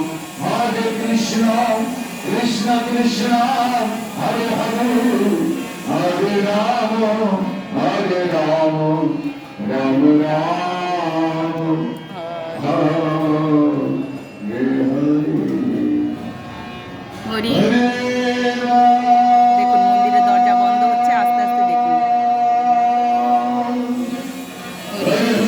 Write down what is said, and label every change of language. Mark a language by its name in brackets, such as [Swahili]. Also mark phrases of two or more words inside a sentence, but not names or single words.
[Sanskrit] कृष्ण कृष्ण, हरे हरे, हरे राम, राम राम, हरे [Bangla] হরি। Hare দেখুন মন্দিরের দরজা বন্ধ হচ্ছে, আস্তে আস্তে দেখুন। হরি।